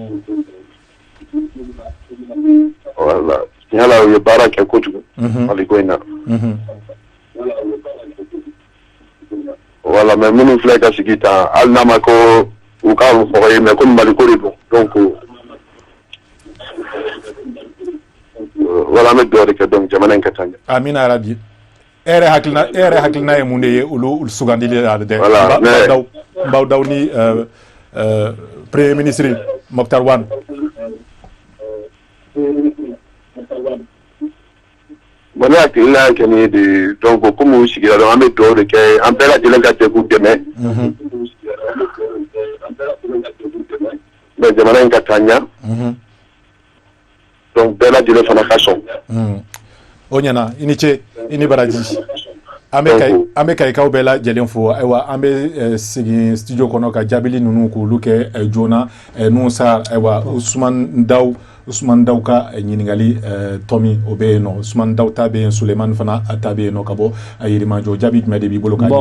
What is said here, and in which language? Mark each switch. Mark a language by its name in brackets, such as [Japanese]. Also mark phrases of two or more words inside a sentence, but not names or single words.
[Bambara] voilà yala u ye baara kɛ kojugu Mali ko in na voilà mais minnu filɛ ka sigi tan hali n'a ma ko u ka fɔgɔ ye mais komi Mali ko de don donc voilà an bɛ dugawu de kɛ donc jamana in ka taa ɲɛ amina yarabi e yɛrɛ hakilina ye mun de ye olu sugandili la dɛ Mbaw Daw ni [French] premier ministre [Bambara] Mokhtar Wane bon ne hakilina y'a kɛ nin ye de donc komi u sigira donc an bɛ dugawu de kɛ an bɛɛ lajɛlen ka jɛ k'u dɛmɛ mais jamana in ka taa ɲɛ donc bɛɛ lajɛlen fana ka sɔn o ɲɛna i ni ce i ni baraji an bɛ Kayikaw bɛɛ lajɛlen fo ayiwa an bɛ segin studio kɔnɔ ka jaabili ninnu k'olu kɛ joona Nusar ayiwa Usman Daw ka ɲininkali tɔmi o bɛ yen nɔ Usman Daw ta bɛ yen Sulemani fana ta bɛ yen nɔ ka bɔ Yirimajɔ jaabi jumɛn de b'i bolo k'a ɲɛfɔ